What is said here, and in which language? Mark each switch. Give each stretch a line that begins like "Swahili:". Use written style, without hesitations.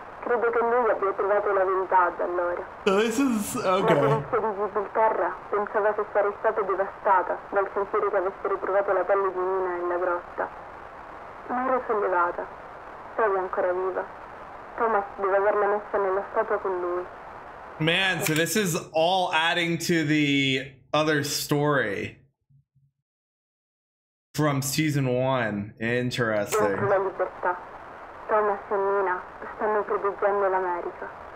Italian: Credo che lui abbia trovato la verità da allora.
English: This is
Italian: La polizia di Gibilterra pensava che sarei stata devastata dal sentire che avessero trovato la pelle di Nina nella grotta. Ma ero sollevata. Sei ancora viva. Thomas deve averla messa nella statua con lui.
English: Man, so this is all adding to the other story from season 1. Interesting.
Italian: Dentro la libertà. Thomas e Nina stanno proteggendo l'America.